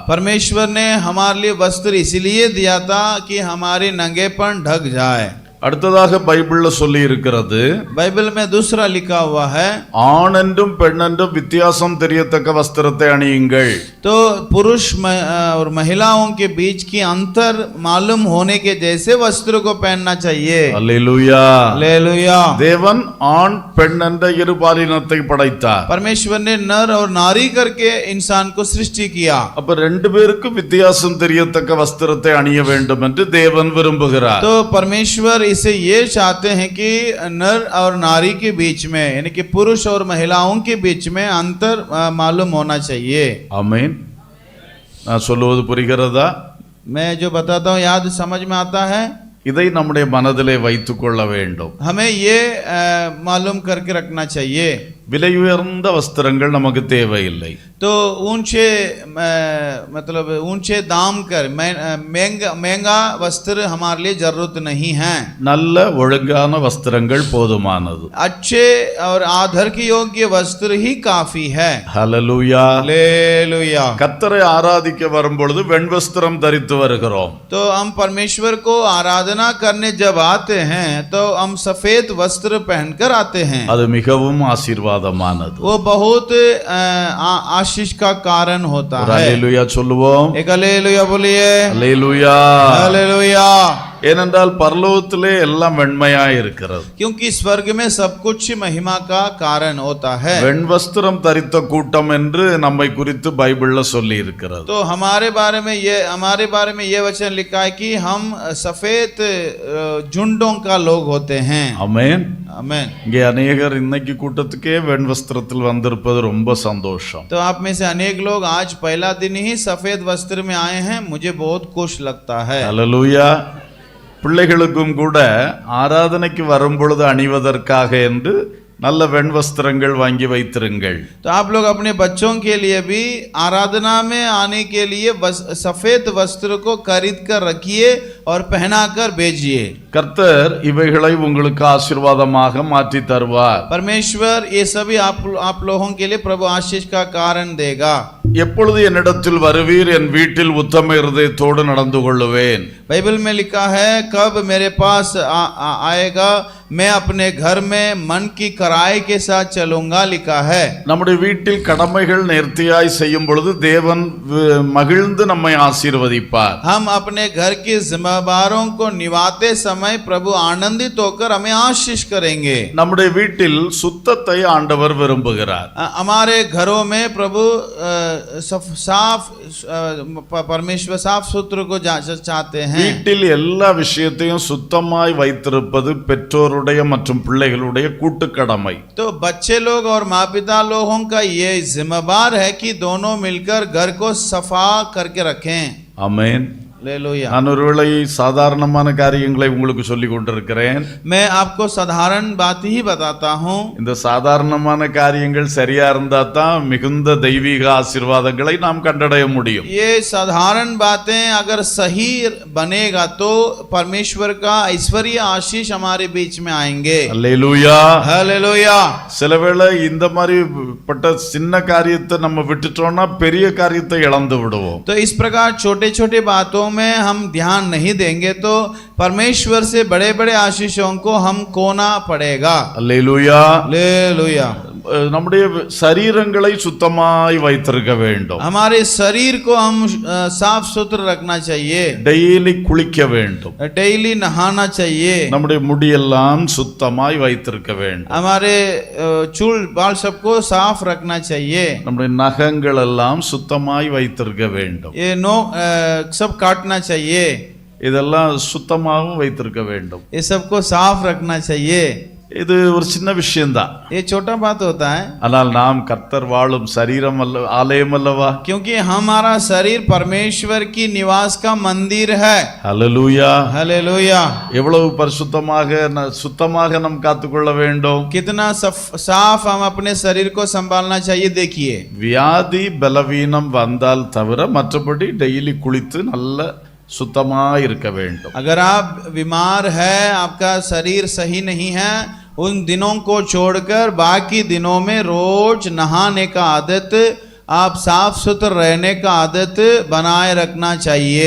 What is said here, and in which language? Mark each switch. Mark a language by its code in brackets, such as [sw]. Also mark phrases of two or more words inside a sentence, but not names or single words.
[hi] परमेश्वर ने हमारे लिए वस्त्र इसलिए दिया था कि हमारे नंगेपन ढक जाए. [ta] அடுத்ததாக பைபிள்ல சொல்லி இருக்கிறது, [hi] बाइबल में दूसरा लिखा हुआ है, [ta] ஆண் என்றும் பெண் என்றும் வித்தியாசம் தெரியத்தக்க வஸ்திரத்தை அணியுங்கள். [hi] तो पुरुष और महिलाओं के बीच की अंतर मालूम होने के जैसे वस्त्र को पहनना चाहिए. [ta] அல்லேலூயா. [hi] हालेलुया. [ta] தேவன் ஆண் பெண் என்ற இரு பாலினத்தை படைத்தார். [hi] परमेश्वर ने नर और नारी करके इंसान को सृष्टि किया. [ta] அப்ப ரெண்டு பேருக்கும் வித்தியாசம் தெரியத்தக்க வஸ்திரத்தை அணிய வேண்டும் என்று தேவன் விரும்புகிறார். [hi] तो परमेश्वर इसे ये चाहते हैं कि नर और नारी के बीच में यानी कि पुरुष और महिलाओं के बीच में अंतर मालूम होना चाहिए. [ta] ஆமென். நான் சொல்லுவது புரிகிறதா? [hi] मैं जो बताता हूँ याद समझ में आता है. [ta] இதை நம்முடைய மனதிலே வைத்துக் கொள்ள வேண்டும். [hi] हमें ये मालूम करके रखना चाहिए. [ta] விலை உயர்ந்த வஸ்திரங்கள் நமக்கு தேவையில்லை. [hi] तो ऊंचे मतलब ऊंचे दाम कर महंगा वस्त्र हमारे लिए जरूरत नहीं है. [ta] நல்ல ஒழுங்கான வஸ்திரங்கள் போதுமானது. [hi] अच्छे और आदर के योग्य वस्त्र ही काफी है. [ta] ஹல்லேலூயா. [hi] हालेलुया. [ta] கர்த்தரை ஆராதிக்க வரும்பொழுது வெண் வஸ்திரம் தரித்து வருகிறோம். [hi] तो हम परमेश्वर को आराधना करने जब आते हैं तो हम सफेद वस्त्र पहनकर आते हैं. [ta] அது மிகவும் ஆசீர்வாதம். ஆசீர்வாதமானது. [hi] वो बहुत आशीष का कारण होता [ta] ஒரு [hi] है. [ta] அல்லேலூயா சொல்லுவோம். [hi] एक हालेलुया बोलिए. [ta] அல்லேலூயா. [hi] हालेलुया. [ta] ஏனென்றால் பரலோகத்திலே எல்லாம் வெண்மையா இருக்கிறது. [hi] क्योंकि स्वर्ग में सब कुछ महिमा का कारण होता है. [ta] வெண்வஸ்திரம் தரித்த கூட்டம் என்று நம்மை குறித்து பைபிள்ல சொல்லி இருக்கிறது. [hi] तो हमारे बारे में ये वचन लिखा है कि हम सफेद झुंडों का लोग होते हैं. [ta] ஆமென். [hi] आमेन. [ta] இங்கே அநேகர் இன்னைக்கு கூட்டத்துக்கே வெண்வஸ்திரத்தில் வந்திருப்பது ரொம்ப சந்தோஷம். [hi] तो आप में से अनेक लोग आज पहला दिन ही सफेद वस्त्र में आए हैं, मुझे बहुत खुश लगता है. [ta] அல்லேலூயா. பிள்ளைகளுக்கும் கூட ஆராதனைக்கு வரும் பொழுது அணிவதற்காக என்று நல்ல வெண்வஸ்திரங்கள் வாங்கி வைத்திருங்கள். [hi] तो आप लोग अपने बच्चों के लिए भी आराधना में आने के लिए सफेद वस्त्र को खरीद कर रखिए और पहना कर भेजिए. [ta] கர்த்தர் இவைகளை உங்களுக்கு ஆசீர்வாதமாக மாற்றி தருவார். [hi] परमेश्वर ये सभी आप लोगों के लिए प्रभु आशीष का कारण देगा. [ta] எப்பொழுது என்னிடத்தில் வருவீர், என் வீட்டில் உத்தம இருதயத்தோடு நடந்து கொள்ளுவேன். [hi] बाइबल में लिखा है, कब मेरे पास आएगा, मैं अपने घर में मन की कराई के साथ चलूंगा, लिखा है. [ta] நம்முடைய வீட்டில் கடமைகள் நேர்த்தியாய் செய்யும் பொழுது தேவன் மகிழ்ந்து நம்மை ஆசீர்வதிப்பார். [hi] हम अपने घर की जिम्मेदारों को निभाते समय प्रभु आनंदित होकर हमें आशीष करेंगे. [ta] நம்முடைய வீட்டில் சுத்தத்தை ஆண்டவர் விரும்புகிறார். [hi] हमारे घरों में प्रभु साफ परमेश्वर साफ सुथरे को चाहते हैं. [ta] வீட்டில் எல்லா விஷயத்தையும் சுத்தமாய் வைத்திருப்பது பெற்றோருடைய மற்றும் பிள்ளைகளுடைய கூட்டு கடமை. [hi] तो बच्चे लोग और माँ पिता लोगों का ये जिम्मेदार है कि दोनों मिलकर घर को सफा करके रखें. [ta] ஆமென். [hi] हालेलुया. [ta] நான் ஒருவேளை சாதாரணமான காரியங்களை உங்களுக்கு சொல்லி கொண்டிருக்கிறேன். [hi] मैं आपको साधारण बात ही बताता हूँ. [ta] இந்த சாதாரணமான காரியங்கள் சரியா இருந்தா தான் மிகுந்த தெய்வீக ஆசீர்வாதங்களை நாம் கண்டடைய முடியும். [hi] ये साधारण बातें अगर सही बनेगा तो परमेश्वर का ऐश्वर्य आशीष हमारे बीच में आएंगे. [ta] அல்லேலூயா. [hi] हालेलुया. [ta] சிலவேளை இந்த மாதிரி பட்ட சின்ன காரியத்தை நம்ம விட்டுட்டோம்னா பெரிய காரியத்தை இழந்து விடுவோம். [hi] तो इस प्रकार छोटे छोटे बातों में हम ध्यान नहीं देंगे तो परमेश्वर से बड़े बड़े आशीषों को हम खोना पड़ेगा. [ta] அல்லேலூயா. [hi] हालेलुया. [ta] நம்முடைய சரீரங்களை சுத்தமாய் வைத்திருக்க வேண்டும். [hi] हमारे शरीर को हम साफ सुथरा रखना चाहिए. [ta] டெய்லி குளிக்க வேண்டும். [hi] डेली नहाना चाहिए. [ta] நம்முடைய முடியெல்லாம் சுத்தமாய் வைத்திருக்க வேண்டும். [hi] हमारे चूल बाल सबको साफ रखना चाहिए. [ta] நம்முடைய நகங்கள் எல்லாம் சுத்தமாய் வைத்திருக்க வேண்டும். [hi] ये सब काटना चाहिए. [ta] இதெல்லாம் சுத்தமாகவும் வைத்திருக்க வேண்டும். [hi] ये सबको साफ रखना चाहिए. [ta] இது ஒரு சின்ன விஷயம்தான். [hi] ये छोटा बात होता है. [ta] ஆனால் நாம் கர்த்தர் வாழும் சரீரம் அல்ல, ஆலயம் அல்லவா? [hi] क्योंकि हमारा शरीर परमेश्वर की निवास का मंदिर है. [ta] ஹல்லேலூயா. [hi] हालेलुया. [ta] எவ்வளவு சுத்தமாக நாம் காத்துக்கொள்ள வேண்டும். [hi] कितना साफ हम अपने शरीर को संभालना चाहिए. देखिए, [ta] வியாதி பலவீனம் வந்தால் தவிர மற்றபடி டெய்லி குளித்து நல்ல சுத்தமா இருக்க வேண்டும். [hi] अगर आप बीमार है, आपका शरीर सही नहीं है, उन दिनों को छोड़कर बाकी दिनों में रोज नहाने का आदत, आप साफ सुथरा रहने का आदत बनाए रखना चाहिए.